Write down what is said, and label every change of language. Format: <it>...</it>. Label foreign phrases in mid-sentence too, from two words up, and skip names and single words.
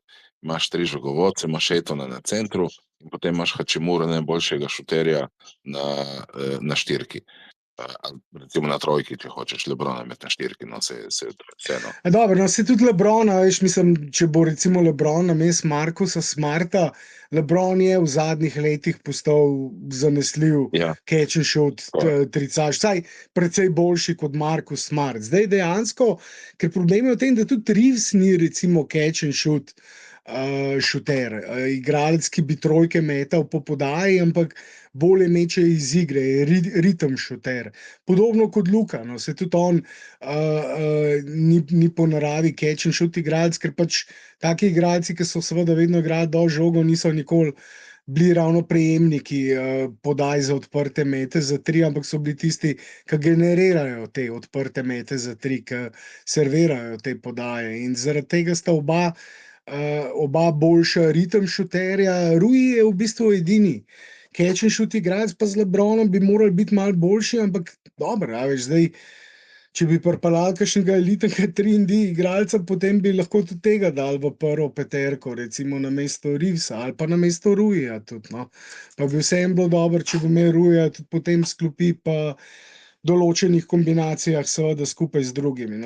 <sl>Imaš 3 žogovodce, imaš Aitona na centru in potem imaš Hachimura, najboljšega šuterja na štirki. Ali recimo na trojki, če hočeš LeBrona imeti na štirki, no, to je vseeno. Dobro, no, se tudi LeBrona, veš, mislim, če bo recimo LeBron namesto Marcusa Smarta, LeBron je v zadnjih letih postal zanesljiv Ja,</sl> <en>catch and shoot</en> <sl>tako je. tricaš, vsaj precej boljši kot Marcus Smart. Zdaj dejansko, ker problem je v tem, da tudi Reeves ni recimo</sl> <en>catch and shoot</en> <sl>šuter, igralec, ki bi trojke metal po podaji, ampak bolje meče iz igre, je ritem šuter. Podobno kot Luka, no, se tudi on ni po naravi</sl> <en>catch and shoot</en> <sl>igralec, ker pač taki igralci, ki so seveda vedno igrali do žogo, niso nikoli bili ravno prejemniki podaj za odprte mete za 3, ampak so bili tisti, ki generirajo te odprte mete za 3, ki servirajo te podaje. In zaradi tega sta oba boljša ritem šuterja. Rui je v bistvu edini</sl> <en>catch and shoot</en> <sl>igralec, pa z LeBronom bi morali biti malo boljši, ampak dobro, a veš, zdaj, če bi pripeljali kakšnega elitnega 3&D igralca, potem bi lahko tudi tega dali v prvo peterko, recimo namesto Reevesa ali pa namesto Ruija tudi, no. Pa bi vseeno bilo dobro, če bi imel Ruija tudi potem sklopi pa določenih kombinacijah seveda skupaj z drugimi.</sl>